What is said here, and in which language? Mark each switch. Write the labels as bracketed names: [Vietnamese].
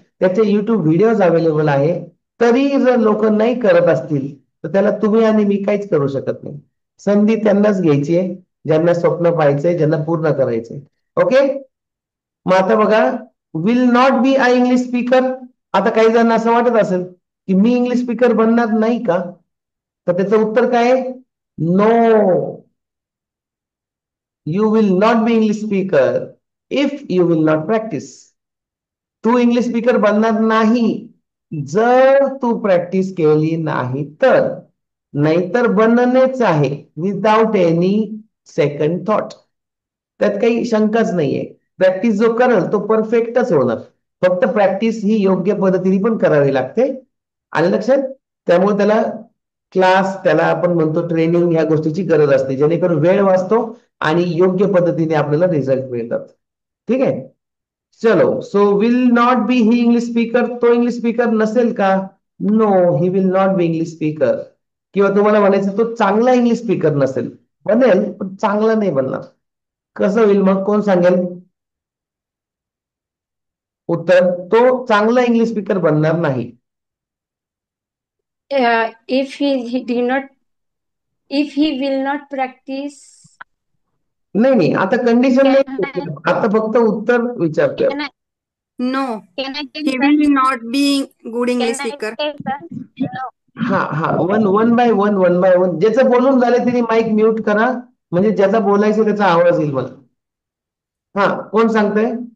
[Marathi] त्याचे YouTube videos available आहे. तरी जर लोक नाही करत असतील तर त्याला तुम्ही आणि मी काहीच करू शकत नाही. संधी त्यांनाच घ्यायची आहे ज्यांना स्वप्न पाहायचंय, ज्यांना पूर्ण करायचंय. [English] okay, [Marathi] मग आता बघा [English] Will not be I English speaker. [Marathi] आता काही जणांना असं वाटत असेल की मी इंग्लिश स्पीकर बनणार नाही का, तर त्याचं उत्तर काय आहे? [English] No, you will not be English speaker if you will not practice. [Marathi] Tu English speaker बनणार नाही जर तू प्रॅक्टिस केली नाही तर. नाहीतर बनणेच आहे [English] Without any second thought. [Marathi] त्यात काही शंकाच नाहीये. प्रॅक्टिस जो करेल तो परफेक्टच होणार. फक्त प्रॅक्टिस ही योग्य पद्धतीने पण करावी लागते. आलं लक्षात? त्यामुळे त्याला क्लास, त्याला आपण म्हणतो ट्रेनिंग, ह्या गोष्टीची गरज असते जेणेकरून वेळ वाचतो आणि योग्य पद्धतीने आपल्याला रिझल्ट मिळतात. ठीक आहे, चलो. [English] so will not be he English speaker, [Marathi] तो इंग्लिश स्पीकर नसेल का? No, [English] He will not be English speaker. [Marathi] किंवा तुम्हाला म्हणायचं तो चांगला इंग्लिश स्पीकर नसेल, बनेल पण चांगला नाही बनणार. कसं होईल मग, कोण सांगेल उत्तर? तो चांगला इंग्लिश स्पीकर बनणार नाही. [English] If he did not, if he will not practice. [Marathi] नाही नाही, आता कंडिशन [English] Can [Marathi] नाही, आता फक्त उत्तर विचारतोय. [English] Can I no, can I take he sir? Will not be good English Can I speaker. take sir? No. हा हा, one by one. [Marathi] ज्याचं बोलून झालं त्यांनी माईक म्यूट करा म्हणजे ज्याचा बोलायचं त्याचा आवाज येईल मला. हा, कोण सांगतंय?